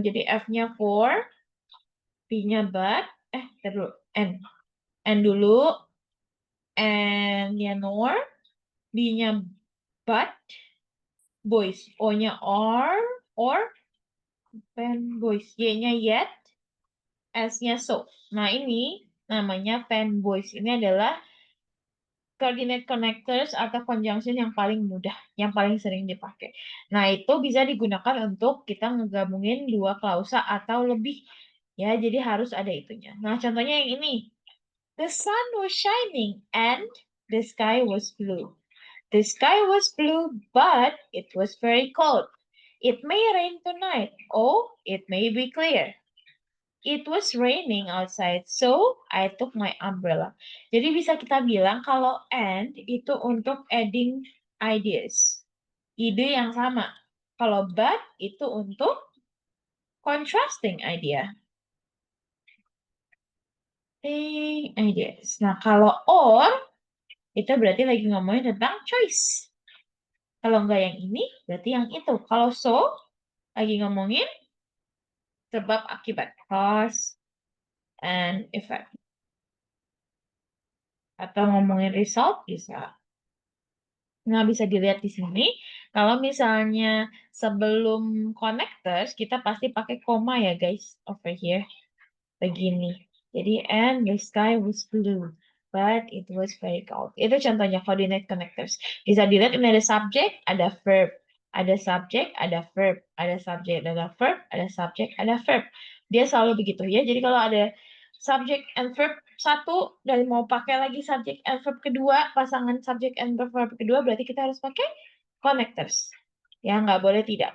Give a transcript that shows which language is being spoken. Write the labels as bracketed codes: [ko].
[id] Jadi F-nya for, B-nya but, terus N dulu, N-nya nor, B-nya but, boys, O-nya or, fanboys, Y-nya yet, S-nya so. Nah ini namanya fanboys. Ini adalah coordinate connectors atau conjunction yang paling mudah, yang paling sering dipakai. Nah, itu bisa digunakan untuk kita ngegabungin dua klausa atau lebih. Ya, jadi harus ada itunya. Nah, contohnya yang ini. [en] The sun was shining and the sky was blue. The sky was blue, but it was very cold. It may rain tonight, or it may be clear. It was raining outside, so I took my umbrella. [id] Jadi bisa kita bilang kalau and itu untuk [en] adding ideas. [id] Ide yang sama. Kalau but itu untuk [en] contrasting idea. [id] Ideas. Nah, kalau or itu berarti lagi ngomongin tentang choice. Kalau enggak yang ini, berarti yang itu. Kalau so, lagi ngomongin sebab akibat. [en] Cause and effect. [id] Atau ngomongin result, bisa. Nah, bisa dilihat di sini. Kalau misalnya sebelum connectors, kita pasti pakai koma ya, guys. [en] Over here. [id] Begini. Jadi, [en] and the sky was blue. But it was very cold. [id] Itu contohnya [en] coordinate connectors. [id] Bisa dilihat ini ada subject, ada verb. Ada subject, ada verb. Ada subject, ada verb. Ada subject, ada verb. Dia selalu begitu ya. Jadi kalau ada subject and verb satu, dan mau pakai lagi subject and verb kedua, pasangan subject and verb kedua, berarti kita harus pakai connectors. Ya, nggak boleh tidak.